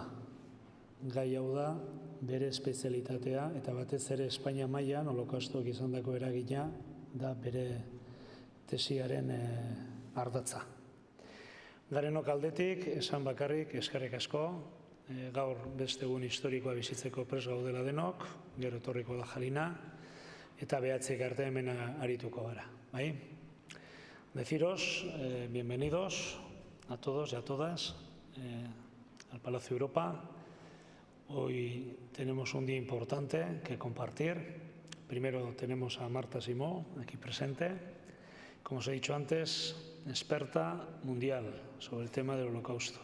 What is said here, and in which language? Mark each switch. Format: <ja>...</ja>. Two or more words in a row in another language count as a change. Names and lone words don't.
<eu>Gai hau da bere espezialitatea eta batez ere Espainia mailan holokaustoak izandako eragina da bere tesiaren ardatza. Garenok aldetik, esan bakarrik, eskerrik asko, gaur beste egun historikoa bizitzeko prest gaudela denok, gero etorriko da Jalina, eta behatzik arte hemen arituko gara, bai?</eu> <es>Deciros, bienvenidos a todos y a todas al Palacio Europa. Hoy tenemos un día importante que compartir. Primero tenemos a Marta Simó, aquí presente, como os he dicho antes, experta mundial sobre el tema del Holocausto.</es>